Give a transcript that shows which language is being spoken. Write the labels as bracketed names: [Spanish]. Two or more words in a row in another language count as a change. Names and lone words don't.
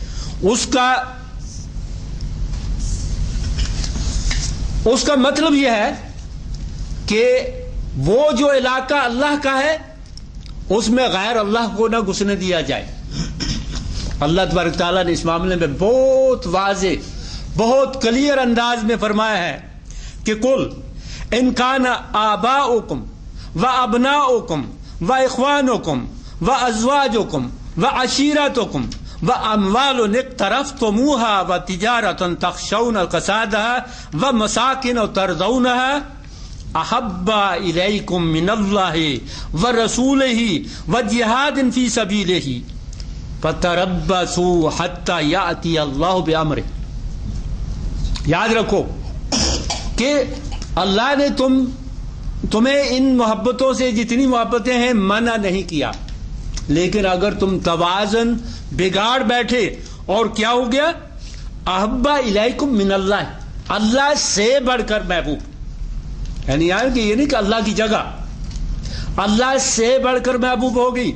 [Urdu] اس کا مطلب یہ ہے کہ وہ جو علاقہ اللہ کا ہے اس میں غیر اللہ کو نہ گھسنے دیا جائے۔ اللہ تبارک تعالیٰ نے اس معاملے میں بہت واضح، بہت کلیئر انداز میں فرمایا ہے کہ [Arabic] قل ان کان آباؤکم و ابناؤکم و اخوانکم و ازواجکم و عشیرتکم و اموال اقترفتموها و تجارت تخشون کسادها و مساکن ترضونها احب الیکم من اللہ و رسولہ و جہاد فی سبیلہ فتربصوا حتی یأتی اللہ بامرہ۔ [Urdu] یاد رکھو کہ اللہ نے تمہیں ان محبتوں سے، جتنی محبتیں ہیں، منع نہیں کیا، لیکن اگر تم توازن بگاڑ بیٹھے اور کیا ہو گیا، [Arabic] احب الیکم من اللہ، [Urdu] اللہ سے بڑھ کر محبوب، یعنی کہ یہ نہیں کہ اللہ کی جگہ، اللہ سے بڑھ کر محبوب ہوگی